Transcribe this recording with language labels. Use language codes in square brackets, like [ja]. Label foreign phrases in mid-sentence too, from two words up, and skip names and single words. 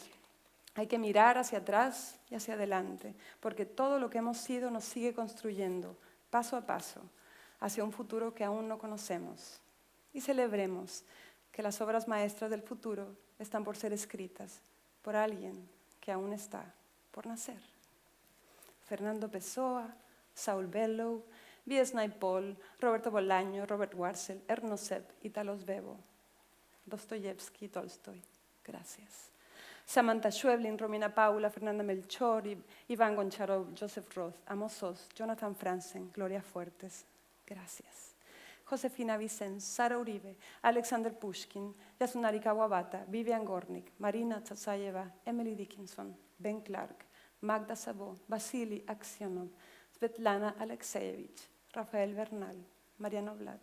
[es] Hay que mirar hacia atrás y hacia adelante, porque todo lo que hemos sido nos sigue construyendo, paso a paso, hacia un futuro que aún no conocemos. Y celebremos que las obras maestras del futuro están por ser escritas por alguien que aún está por nacer. Fernando Pessoa, Saul Bellow, V.S. Naipaul, Roberto Bolaño, Robert Warcel, Ernst Sepp, Italo Svevo, Dostoyevsky, Tolstoy. Gracias. Samantha Schweblin, Romina Paula, Fernanda Melchor, Iván Goncharov, Joseph Roth, Amos Oz, Jonathan Franzen, Gloria Fuertes. Gracias. Josefina Vicens, Sara Uribe, Alexander Pushkin, Yasunari Kawabata, Vivian Gornick, Marina Tsatsaeva, Emily Dickinson, Ben Clark, Magda Sabo, Vasily Aksionov, Svetlana Alexeyevich, Rafael Bernal, Mariano Blatt.